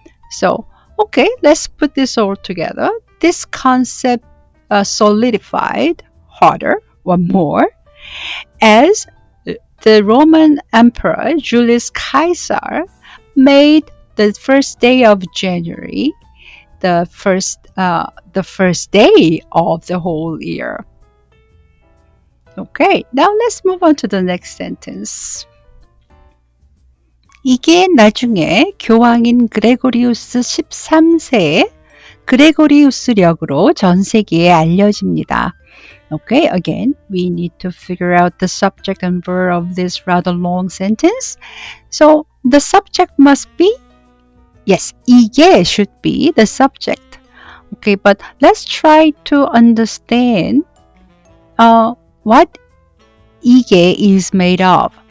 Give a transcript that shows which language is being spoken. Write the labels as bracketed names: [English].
[English] So, okay, let's put this all together. This concept solidified harder or more as the Roman Emperor Julius Caesar made the first day of January the first day of the whole year. Okay, now let's move on to the next sentence. [Korean] 이게 나중에 교황인 그레고리우스 13세의 그레고리우스력으로 전 세계에 알려집니다. [English] Okay, again, we need to figure out the subject and verb of this rather long sentence. So, the subject must be, yes, 이게 should be the subject. Okay, but let's try to understand what 이게 is made of.